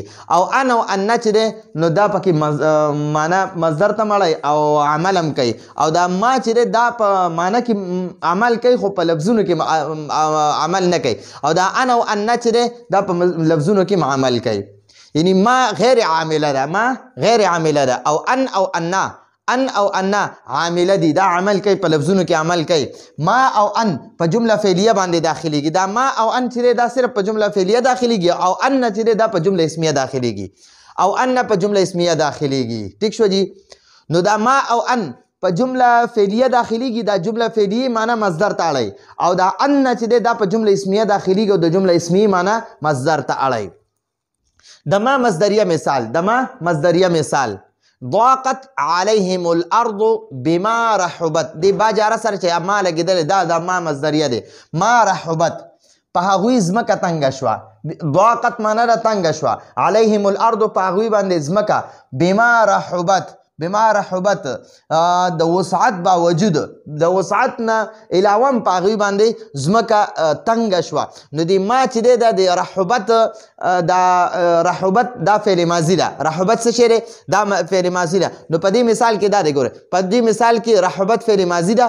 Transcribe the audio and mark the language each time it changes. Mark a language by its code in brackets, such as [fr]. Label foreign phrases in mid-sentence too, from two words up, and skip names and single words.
[ps] او ان او انا چې ده نو دا پکې معنا مصدر ته مړی او عمل هم کوي. او دا ما چې ده دا په معنا کې عمل کوي، خو په لفظونو کې عمل نه کوي. او دا ان او انا چې ده دا په لفظونو کې عمل کوي. یعنی ما غیر عامله ده، ما غیر عامله ده. او ان او انا، ان او انا عامله دي، دا عمل کوي، په لفظونو کې عمل کوي. ما او ان په جمله فعلیه باندې داخليږي. دا ما او ان چې دا صرف په جمله فعلیه داخليږي، او ان چې دا په جمله اسمیه داخليږي، او ان په جمله اسمیه داخليږي. ٹھیک شو جی؟ نو دا ما او ان په جمله فعلیه داخليږي، دا جمله فعلیه معنی مصدر ته اړی. او دا ان چې دا په جمله اسمیه داخليږي، او د جمله اسمیه معنی مصدر ته اړی. د ما مصدریه مثال، د ما مصدریه مثال، [ar] ضاقت عليهم الارض بما رحبت. [ps] دی با جاره سره چې ما لګېدلې، دا د ما مصدریه دی. [ar] ما رحبت، [ps] په هغوی ځمکه تنګه شوه. ضاقت معنی ده تنګه شوه. [ar] عليهم الارض، [ps] په هغوی باندې ځمکه. [ar] بما رحبت، بما رحبت [ps] د وسعت باوجود، د وسعت نه علاوه په هغوی باندې ځمکه تنګه شوه. نو د ما چې دی دا د رحبت، دا رحبت دا فعل ماضي ده. رحبت څه شی دی؟ دا فعل ماضي ده. نو په دې مثال کې دا دی، ګوره په دې مثال کې رحبت فعل ماضي ده.